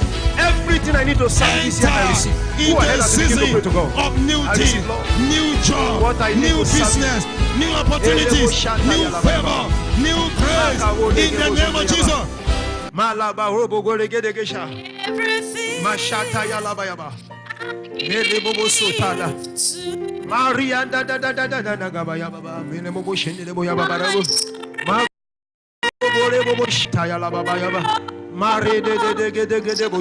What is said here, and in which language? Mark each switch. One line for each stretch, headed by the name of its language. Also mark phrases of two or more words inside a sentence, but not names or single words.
English: Everything I need to serve this year, I receive. In the season of new thing, new job, new business, new opportunities, new favor, new grace. In the name of Jesus. Everything. Mashata yalabayaba. Mele bobo sotala. Maria da da da da da da da gabayaba. Mele bobo shendele boyaba barabu. Ma bobo bobo shita yalabayaba. Mare de de de de de de.